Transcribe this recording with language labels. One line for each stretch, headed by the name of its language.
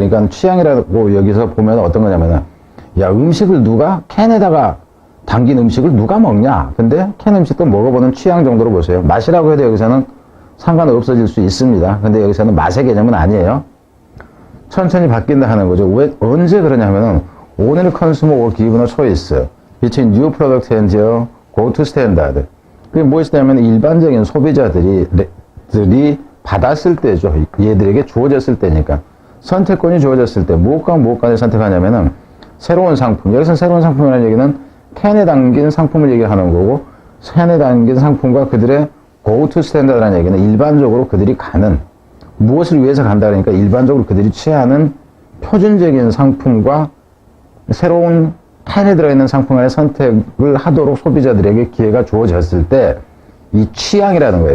Korean: 그러니까 취향이라고 여기서 보면 어떤 거냐면은 야, 음식을 캔에다가 담긴 음식을 누가 먹냐? 근데 캔 음식도 먹어보는 취향 정도로 보세요. 맛이라고 해도 여기서는 상관없어질 수 있습니다. 근데 여기서는 맛의 개념은 아니에요. 천천히 바뀐다 하는 거죠. 언제 그러냐면은 오늘
English: consumer will given a choice between new product and your go-to standard.
Korean: 그게 무엇이냐면 일반적인 소비자들이 받았을 때죠. 얘들에게 주어졌을 때니까. 선택권이 주어졌을 때 무엇과를 선택하냐면은 새로운 상품. 여기서 새로운 상품이라는 얘기는 캔에 담긴 상품을 얘기하는 거고, 캔에 담긴 상품과 그들의 go-to standard라는 얘기는 일반적으로 그들이 가는, 무엇을 위해서 간다 그러니까 일반적으로 그들이 취하는 표준적인 상품과 새로운 캔에 들어있는 상품 간의 선택을 하도록 소비자들에게 기회가 주어졌을 때 이 취향이라는 거예요.